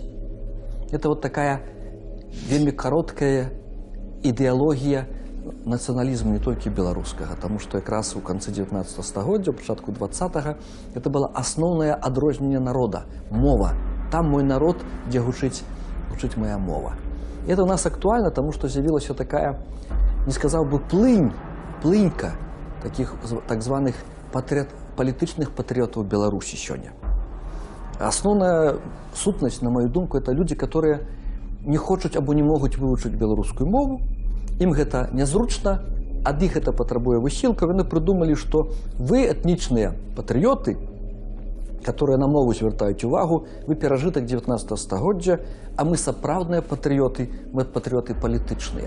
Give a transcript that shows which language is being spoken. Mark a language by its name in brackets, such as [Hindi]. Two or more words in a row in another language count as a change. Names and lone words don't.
[Russian] Это вот такая [Belarusian] вельмі кароткая ідэалогія нацыяналізму не толькі беларускага, таму што якраз у канцы 19 стагоддзя, пачатку 20-га, это было асноўнае адрозненне народа, мова. Там мой народ, дзе гучыць моя мова. [Russian] И это у нас актуально, потому что з'явилася такая, не сказал бы, плынька таких [Belarusian] так званых палітычных патрыётаў Беларусі сёння. Асноўная сутнасць, на мою думку, [Russian] это люди, которые [Belarusian] не хочуць або не могуць вывучыць беларускую мову, ім гэта нязручна, ад іх это патрабуе высілкаў, яны прыдумалі, што вы этнічныя патрыёты, которые на мову звяртаюць увагу, вы перажытак 19 стагоддзя, а мы сапраўдныя патрыёты, мы патрыёты палітычныя.